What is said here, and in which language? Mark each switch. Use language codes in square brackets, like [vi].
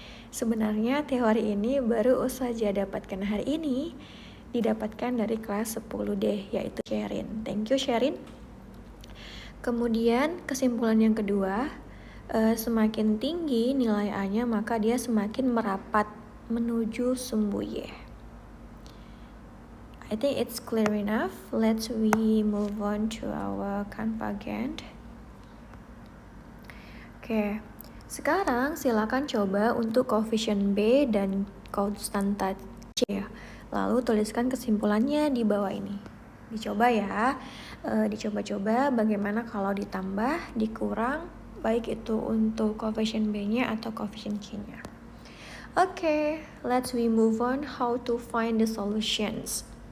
[id] Sebenarnya teori ini baru saja dapatkan hari ini, didapatkan dari kelas 10D, yaitu Sherin. [en] Thank you Sherin. [id] Kemudian kesimpulan yang kedua, semakin tinggi nilai A-nya maka dia semakin merapat menuju sumbu Y. [en] I think it's clear enough. Let's we move on to our Canva Gantt. [id] Oke, sekarang silakan coba untuk koefisien B dan konstanta C. Lalu tuliskan kesimpulannya di bawah ini. Dicoba ya, dicoba-coba bagaimana kalau ditambah, dikurang, baik itu untuk koefisien B-nya atau koefisien C-nya. [en] Oke, let's we move on how to find the solutions.